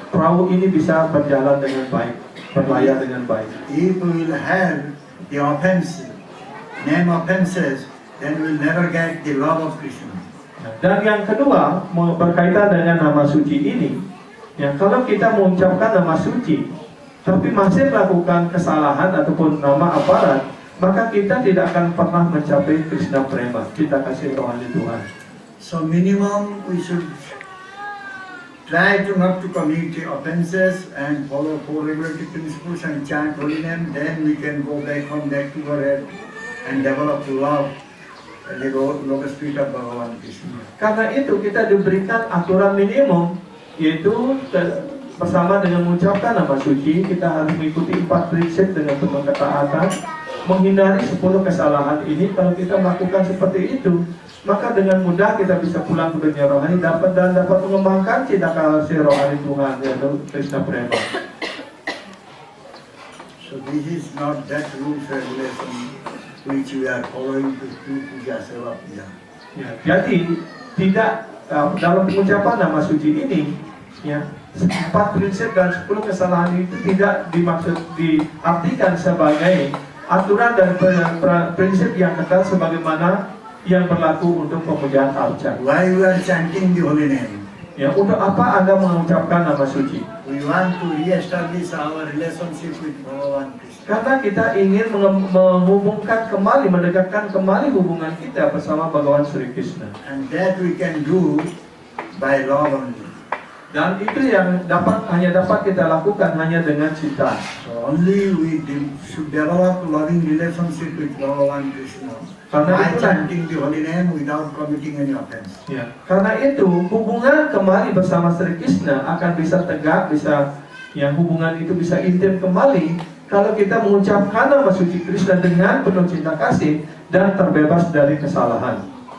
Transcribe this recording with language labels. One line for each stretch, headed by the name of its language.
Indonesian: perahu ini bisa berjalan dengan baik, berlayar dengan baik.
English: If we will have the name offenses, then we will never get the love of Krishna.
Indonesian: Dan yang kedua, berkaitan dengan nama suci ini, ya, kalau kita mengucapkan nama suci, tapi masih melakukan kesalahan ataupun nama aparat, maka kita tidak akan pernah mencapai Krishna Prema, kita kasih rohani Tuhan.
English: So minimum we should try to not to commit offenses and follow four regulative principles and chant holy name. Then we can go back from that to our head and develop love and the lotus feet of Bhagavan Krishna.
Indonesian: Karena itu kita diberikan aturan minimum, yaitu bersama dengan mengucapkan nama suci, kita harus mengikuti 4 prinsip dengan penuh ketaatan, menghindari 10 kesalahan ini. Kalau kita melakukan seperti itu, maka dengan mudah kita bisa pulang ke dunia rohani dapat mengembangkan cinta kasih rohani Tuhan, yaitu Krishna Prema.
English: So this is not that rules regulation which we are following to do puja seva puja.
Indonesian: Ya, jadi tidak dalam pengucapan nama suci ini, ya, 4 prinsip dan 10 kesalahan itu tidak diartikan sebagai aturan dan prinsip yang kekal sebagaimana yang berlaku untuk pemujaan arca.
English: Why we are chanting the holy name?
Indonesian: Ya, untuk apa Anda mengucapkan nama suci?
English: We want to re-establish our relationship with Bhagavan Krishna.
Indonesian: Karena kita ingin menghubungkan kembali, mendekatkan kembali hubungan kita bersama Bhagawan Sri Krishna.
English: And that we can do by love only.
Indonesian: Dan itu yang hanya dapat kita lakukan hanya dengan cinta.
English: So only we should develop loving relationship with Bhagavan Krishna by chanting the holy name without committing any offense.
Indonesian: Ya, karena itu hubungan kembali bersama Sri Krishna akan bisa tegak, hubungan itu bisa intim kembali kalau kita mengucapkan nama suci Krishna dengan penuh cinta kasih dan terbebas dari kesalahan.